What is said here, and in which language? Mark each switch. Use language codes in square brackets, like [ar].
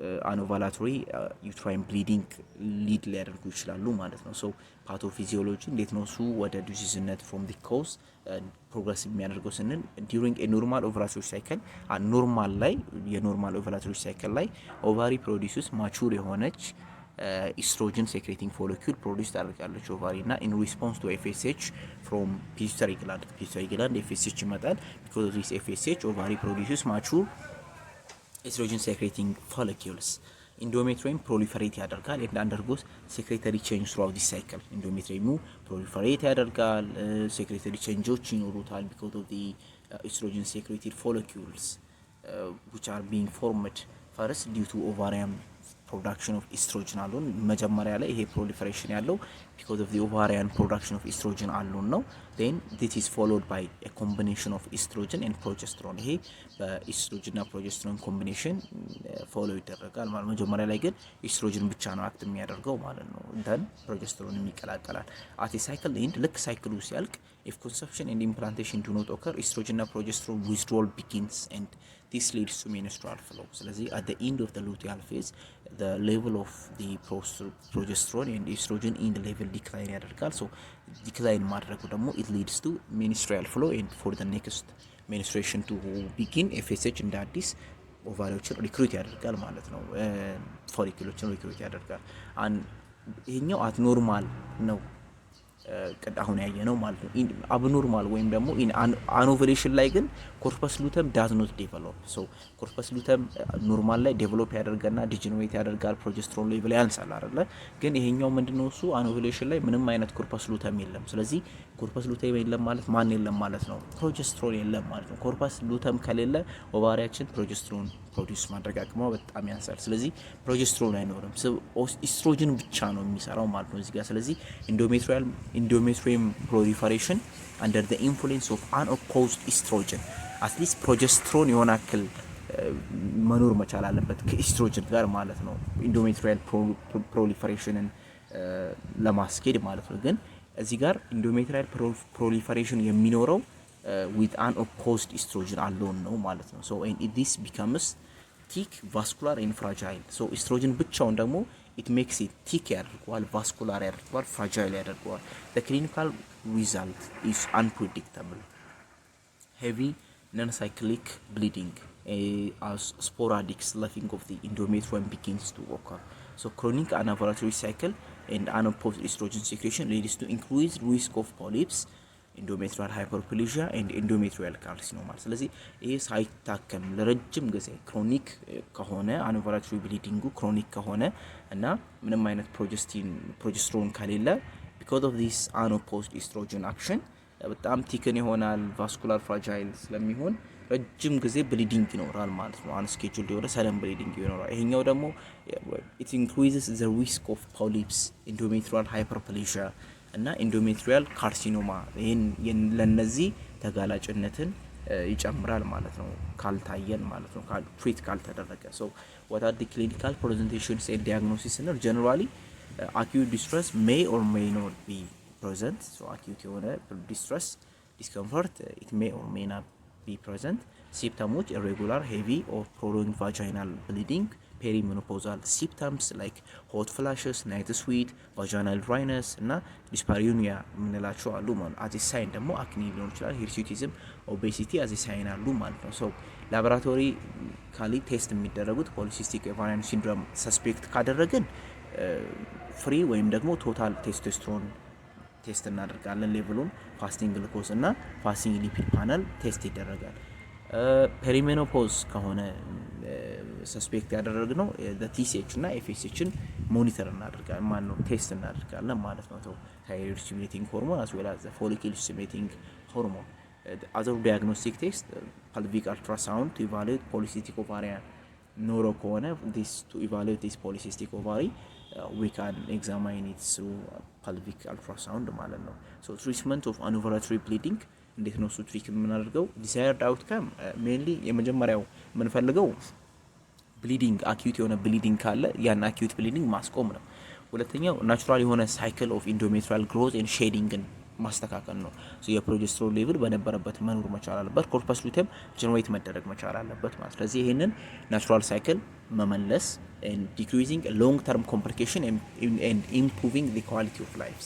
[am] አኖቫላቶሪ ዩትራይን ብሊዲንግ ሊድ ሊያደርጉ ይችላሉ ማለት ነው። ሶ ፓቶፊዚዮሎጂ እንዴት ነው እሱ ወደ ዲዚዝነት ፍሮም ዲ ኮዝ ፕሮግረስ የሚያደርገው ስንል ዲዩሪንግ ኤ ኖርማል ኦቭላቶሪ ሳይክል ኖርማል ላይ የኖርማል ኦቭላቶሪ ሳይክል ላይ ኦቫሪ ፕሮዲዩስስ ማቹር የሆነች ኢስትሮጅን ሴክሬቲንግ ፎሊኩል ፕሮዲዩስ ታደርጋለች ኦቫሪ እና ኢን ሪስፖንስ ቱ ኤፍኤስኤች ፍሮም ፒቱተሪ ግላንድ ኤፍኤስኤች ይመጣል። ቢኮዝ ኦፍ ዲስ ኤፍኤስኤች ኦቫሪ ፕሮዲዩስስ ማቹር [en] estrogen secreting follicles. Endometrium proliferate [am] ያደርጋል [en] and undergoes secretory change throughout this cycle. Endometrium proliferate [am] ያደርጋል [en] secretory changes [am] ይኖሩታል [en] because of the estrogen secreted follicles which are being formed first due to ovarian production of estrogen alone. [am] መጀመሪያ ላይ ይሄ [en] proliferation [am] ያለው [en] because of the ovarian production of estrogen alone ነው. Then this is followed by a combination of estrogen and progesterone. [am] ይሄ በኤስትሮጅን እና ፕሮጀስትሮን ኮምቢኔሽን ፎሎ ይደረጋል ማለት መጀመሪያ ላይ ግን ኤስትሮጅን ብቻ ነው አክት የሚያደርገው ማለት ነው። [en] then progesterone [am] ይቀላቀላል [en] at a cycle end [am] ልክ ሳይክሉ ሲያልቅ [en] if conception and implantation do not occur estrogen እና progesterone withdrawal begins and this leads to menstrual flow. [am] ስለዚህ [en] at the end of the luteal phase the level of the progesterone and estrogen in the level decline ያደርጋል። so decline ማድረጉ ደግሞ it leads to menstrual flow and for the next menstruation to begin FSH [am] እንደ አዲስ ኦቫሪዎችን ሪክሩት ያደርጋል ማለት ነው። ፎሊኩሎችን ሪክሩት ያደርጋል። ይሄኛው አት ኖርማል ነው አሁን ያየነው ማለት ነው። አብኖርማል ወይም ደግሞ አኖቨሌሽን ላይ ግን ኮርፐስ ሉተም ዳዝ ኖት ዴቨሎፕ። ሶ ኮርፐስ ሉተም ኖርማል ላይ ዴቨሎፕ ያደርገና ዲጀነሬት ያደርጋል፣ ፕሮጀስትሮን ሌቭል ያንሳል አይደለ? ግን ይሄኛው ምንድነው እሱ አኖቨሌሽን ላይ ምንም አይነት ኮርፐስ ሉተም የለም። ስለዚህ ኮርፐስ ሉተም የለም ማለት ማን የለም ማለት ነው? ፕሮጀስትሮን የለም ማለት ነው። ኮርፐስ ሉተም ከሌለ ኦቫሪያችን ፕሮጀስትሮን ፕሮዲዩስ ማድረግ አቅሟ በጣም ያንሳል። ስለዚህ ፕሮጀስትሮን አይኖርም። ኢስትሮጅን ብቻ ነው የሚሰራው ማለት ነው እዚህ ጋር። ስለዚህ [en] endometrium proliferation under the influence of unopposed estrogen [am] አትሊስት ፕሮጀስትሮን የሆነ አክል መኖር መቻል አለበት ከኢስትሮጅን ጋር ማለት ነው ኢንዶሜትሪያል ፕሮሊፈሬሽንን ለማስኬድ ማለት ነው። ግን እዚህ ጋር ኢንዶሜትሪያል ፕሮሊፈሬሽን የሚኖረው [en] with unopposed estrogen alone [am] ነው ማለት ነው። [en] so and this becomes thick, vascular and fragile. so estrogen [am] ብቻውን ደግሞ [en] it makes it thick ያደርገዋል፣ vascular ያደርገዋል፣ fragile ያደርገዋል። the clinical result is unpredictable, heavy non-cyclic bleeding as sporadic sloughing of the endometrium begins to occur. so chronic anovulatory cycle and unopposed estrogen secretion leads to increased risk of polyps, endometrial hyperplasia and endometrial carcinoma. [am] ስለዚህ ይሄ ሳይታከም ለረጅም ጊዜ ክሮኒክ ከሆነ አኖቨላቶሪ ብሊዲንጉ ክሮኒክ ከሆነ እና ምንም አይነት ፕሮጀስትሮን ከሌለ [en] because of this unopposed estrogen action [am] በጣም ቲክን ይሆናል፣ ቫስኩላር ፍራጃይል ስለሚሆን ረጅም ጊዜ ብሊዲንግ ይኖራል ማለት ነው። አንስኬጁልድ የሆነ ሰደን ብሊዲንግ ይኖራል። ይሄኛው ደግሞ [en] it increases the risk of polyps, endometrial hyperplasia [am] እና ኢንዶሜትሪያል ካርሲኖማ ይሄን ለነዚህ ተጋላጭነትን ይጨምራል ማለት ነው ካልታየን ማለት ነው ትሪት ካልተደረገ። [en] so what are the clinical presentations and diagnosis? and generally acute distress may or may not be present. so acute [am] የሆነ [en] distress discomfort it may or may not be present. symptoms irregular, heavy or prolonged vaginal bleeding, perimenopausal symptoms like hot flashes, night sweat, vaginal dryness [am] እና ዲስፓሪዩኒያ የምንላቸው አሉ ማለት ነው። አዚ ሳይን ደግሞ አክኒ ሊሆን ይችላል፣ ሂርሱቲዝም፣ ኦቤሲቲ አዚ ሳይን አሉ ማለት ነው። ሶ ላቦራቶሪ ካሊ ቴስት የሚደረጉት ፖሊሲስቲክ ኦቫሪያን ሲንድሮም ሰስፔክት ካደረግን ፍሪ ወይም ደግሞ ቶታል ቴስቶስትሮን ቴስት እናደርጋለን። ሌቭሉን ፋስቲንግ ግሉኮዝ እና ፋስቲንግ ሊፒድ ፓነል ቴስት ይደረጋል። ፔሪሜኖፖዝ ከሆነ ሰስፔክት ያደረግነው ቲሲኤች እና ኤፍኤስኤችን ሞኒተር እናደርጋለን ማለት ነው፣ ቴስት እናደርጋለን ማለት ነው። ታይሮይድ ስቲሙሌቲንግ ሆርሞን [en] as well as the follicle stimulating hormone. other diagnostic test pelvic ultrasound to evaluate polycystic ovarian [am] ኖሮ ከሆነ [en] this to evaluate this polycystic ovary we can examine it through pelvic ultrasound ማለት ነው። so treatment of anovulatory bleeding [am] እንዴት ነው እሱ ትሪክ የምናደርገው? ዲዛይርድ አውትካም ሜንሊ የመጀመሪያው የምንፈልገው ብሊዲንግ አኪዩት የሆነ ብሊዲንግ ካለ ያን አኪዩት ብሊዲንግ ማስቆም ነው። ሁለተኛው ናቹራል የሆነ ሳይክል ኦፍ ኢንዶሜትሪያል ግሮዝ ኤንድ ሼዲንግን ማስተካከል ነው። ሶ የፕሮጀስትሮን ሌቭል በነበረበት መኖር መቻል አለበት፣ ኮርፐስ ሉቴም ጀነሬት መደረግ መቻል አለበት ማለት። ስለዚህ ይሄንን ናቹራል ሳይክል መመለስ [en] and decreasing long term complication and improving the quality of life.